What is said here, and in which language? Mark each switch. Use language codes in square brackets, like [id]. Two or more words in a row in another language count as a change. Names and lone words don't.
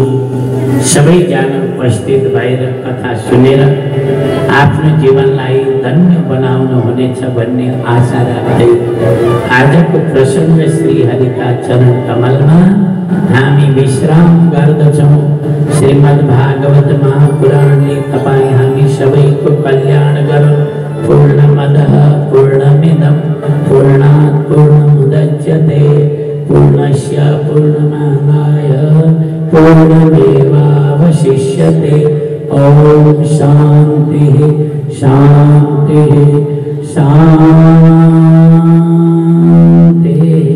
[ne] सबैजना उपस्थित भएर कथा सुनेर आफ्नो जीवनलाई धन्य बनाउनु हुनेछ भन्ने आशा राख्दै आजको प्रसङ्ग श्रीहरिका चरण कमलमा हामी विश्राम गर्दछौँ। श्रीमद्भागवत महापुराणले तपाईँ हामी सबैको कल्याण गरून्। [sa] पूर्णमदः पूर्णमिदं पूर्णात् पूर्णमुदच्यते पूर्णस्य पूर्णमादाय पूर्णमेवावशिष्यते। ॐ शान्तिः शान्तिः शान्तिः।